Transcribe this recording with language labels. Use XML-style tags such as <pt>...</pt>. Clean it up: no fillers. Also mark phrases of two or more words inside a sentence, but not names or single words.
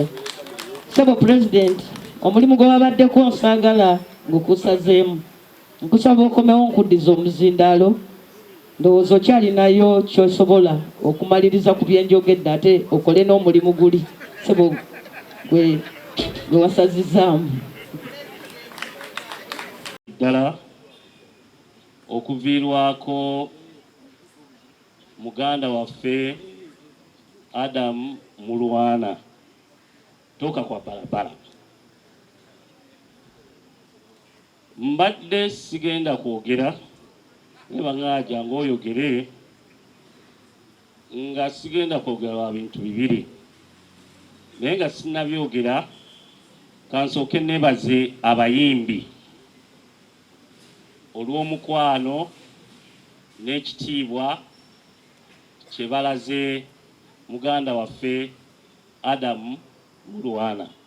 <lg>Sebo President omulimu gwe wabaddeko nsaagala ng'okusazeemu nkusaba okomewo nkuddiza omuzindaalo ndowooza okyalinayo kyosobola okumaliriza ku byenjogedde ate okole n'omulimu guli sebo gwe wasazizaamu. Ddala okuviirwako muganda waffe Adam Mulwana</lg> <sw>toka kwa barabara.</sw> <lg>Mbadde sigenda kwogera neba ngaaja ng'oyogere nga sigenda kwogera wa bintu bibiri, naye nga sinnabyogera kansooke nebaze abayimbi olw'omukwano n'ekitiibwa kye balaze muganda waffe Adam Mulwana.</lg>